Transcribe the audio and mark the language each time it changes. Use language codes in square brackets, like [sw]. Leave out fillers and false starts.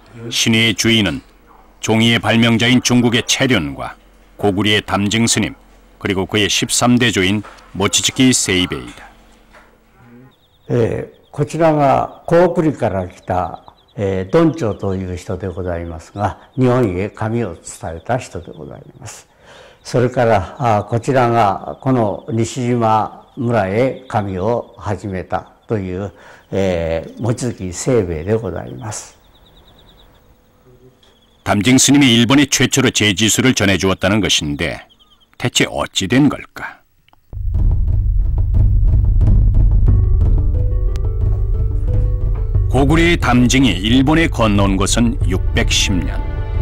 [ko] 신의의 주인은 종이의 발명자인 중국의 채륜과 고구리의 담증 스님, 그리고 그의 13대 조인 모치츠키 세이베이다. [ja] こちらが高句麗から来たドンチョという人でございますが、日本へ紙を伝えた人でございます。それからこちらがこの西島村へ紙を始めたという望月清兵衛でございます。 [ko] 담증 스님이 일본에 최초로 제지술을 전해주었다는 것인데 대체 어찌 된 걸까? 고구려의 담징이 일본에 건너온 것은 610년.